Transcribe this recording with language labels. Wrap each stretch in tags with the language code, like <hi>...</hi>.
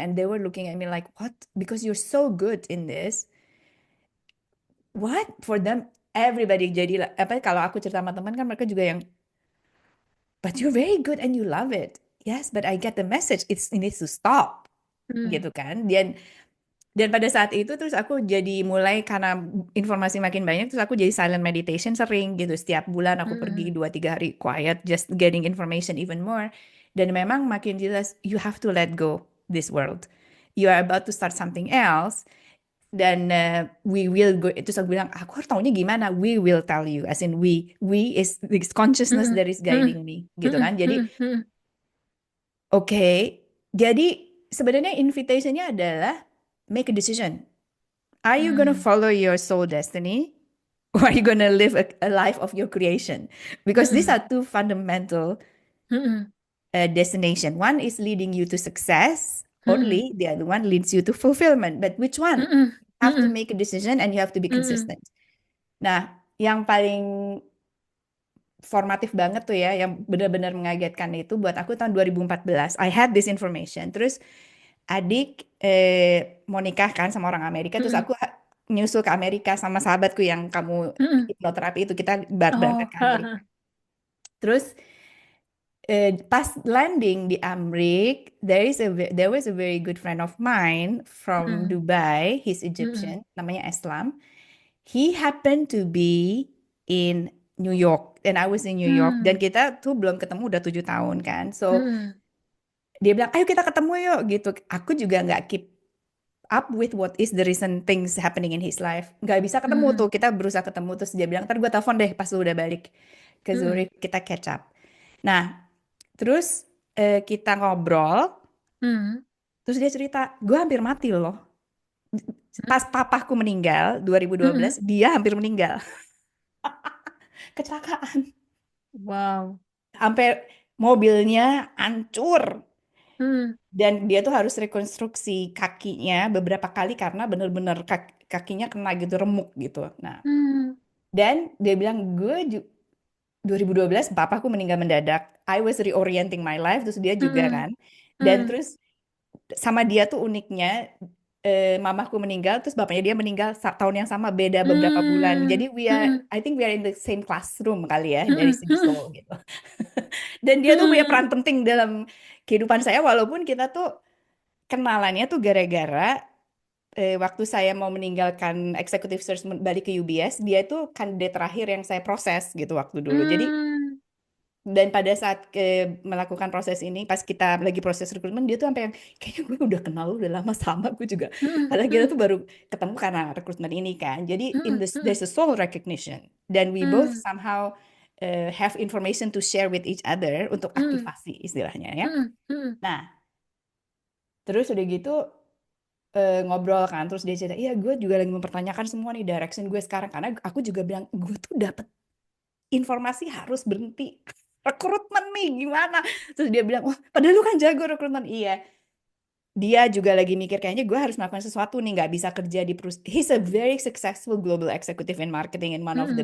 <en>And they were looking at me like, "What? Because you're so good in this. What?" For them, everybody</en> <id>jadi apa? Kalau aku cerita sama teman kan mereka juga yang,</id> <en>"But you're very good and you love it." Yes, but I get the message. It needs to stop, Mm.</en> <id>gitu kan? Dan pada saat itu terus aku jadi mulai karena informasi makin banyak terus aku jadi silent meditation sering gitu. Setiap bulan aku pergi Mm-mm. 2-3 hari</id> <en>quiet just getting information even more.</en> <id>Dan memang makin jelas</id> <en>you have to let go this world. You are about to start something else dan we will go.</en> <id>Terus aku bilang aku harus taunya gimana?</id> <en>We will tell you. As in we is this consciousness Mm-mm. that is Mm-mm. guiding me gitu Mm-mm.</en> <id>kan. Jadi Mm-mm. Mm-mm. oke. Jadi sebenarnya invitationnya adalah</id> <en>make a decision. Are you gonna Mm. follow your soul destiny? Or are you gonna live a life of your creation? Because these are Mm-mm. two fundamental Mm-mm. destination. One is leading you to success Mm-mm. only, the other one leads you to fulfillment. But which one? Mm-mm. You have to Mm-mm. make a decision and you have to be Mm-mm.</en> <id>consistent. Nah, yang paling formatif banget tuh ya, yang benar-benar mengagetkan itu buat aku tahun 2014.</id> <en>I had this information.</en> <id>Terus adik mau nikah kan sama orang Amerika, terus Mm-mm. aku nyusul ke Amerika sama sahabatku yang kamu Mm-mm. hipnoterapi itu kita berangkat Oh, ke ha, Amerika. ha. Terus pas landing di Amrik,</id> <en>there was a very good friend of mine from Dubai. He's Mm-mm.</en> <id>Egyptian, namanya Islam.</id> <en>He happened to be in New York, and I was in New York.</en> <id>Dan Mm. kita tuh belum ketemu udah 7 tahun kan.</id> <en>So Mm-mm.</en> <id>dia bilang, ayo kita ketemu yuk gitu. Aku juga nggak</id> <en>keep up with what is the recent things happening in his life.</en> <id>Nggak bisa ketemu tuh. Mm-mm. Kita berusaha ketemu terus dia bilang, ntar gue telepon deh pas lu udah balik ke Mm-mm. Zurich kita catch up. Nah, terus kita ngobrol, Mm-mm. terus dia cerita, gue hampir mati loh. Pas papaku meninggal 2012, Mm-mm. dia hampir meninggal. Kecelakaan. Wow. Sampai mobilnya hancur. Mm. Dan dia tuh harus rekonstruksi kakinya beberapa kali karena bener-bener kakinya kena gitu remuk gitu. Nah, Mm. dan dia bilang 2012 papaku meninggal mendadak.</id> <en>I was reorienting my life</en> <id>terus dia juga Mm-mm. kan. Dan mm, terus sama dia tuh uniknya, mamaku meninggal, terus bapaknya dia meninggal tahun yang sama, beda beberapa bulan. mm, Jadi mm,</id> <en>I think we are in the same classroom</en> <id>kali ya dari mm, segi mm, soul gitu. Dan dia tuh punya mm, peran penting dalam kehidupan saya, walaupun kita tuh kenalannya tuh gara-gara waktu saya mau meninggalkan executive search balik ke UBS, dia itu kandidat terakhir yang saya proses gitu waktu dulu. Jadi mm, dan pada saat melakukan proses ini, pas kita lagi proses rekrutmen, dia tuh sampai yang kayaknya gue udah kenal lu udah lama sama gue juga. mm, Padahal kita mm, tuh baru ketemu karena rekrutmen ini kan. Jadi in mm,</id> <en>this mm, there's a soul recognition dan we both mm, somehow have information to share with each other untuk mm,</en> <id>aktivasi istilahnya ya. mm, mm, Nah, terus udah gitu ngobrol kan, terus dia cerita, iya gue juga lagi mempertanyakan semua nih direction gue sekarang karena aku juga bilang gue tuh dapet informasi harus berhenti rekrutmen nih gimana, terus dia bilang wah padahal lu kan jago rekrutmen. Iya, dia juga lagi mikir kayaknya gue harus melakukan sesuatu nih, nggak bisa kerja di perusahaan.</id> <en>He's a very successful global executive in marketing in one of the</en>